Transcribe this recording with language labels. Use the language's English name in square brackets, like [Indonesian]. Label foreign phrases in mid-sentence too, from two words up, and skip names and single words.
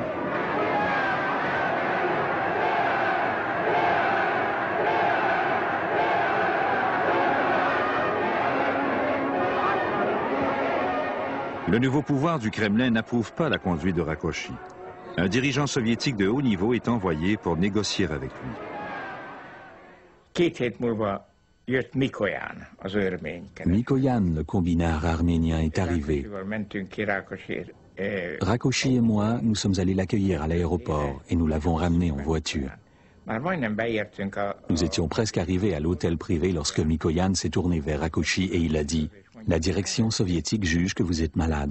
[French] Le nouveau pouvoir du Kremlin n'approuve pas la conduite de Rákosi. Un dirigeant soviétique de haut niveau est envoyé pour négocier avec lui. [Hungarian] 2 hét múlva jött Mikoyan, az örmény. [French] Mikoyan, le kombinard arménien, est arrivé. Rákosi et moi, nous sommes allés l'accueillir à l'aéroport et nous l'avons ramené en voiture. Nous étions presque arrivés à l'hôtel privé lorsque Mikoyan s'est tourné vers Rákosi et il a dit « La direction soviétique juge que vous êtes malade ».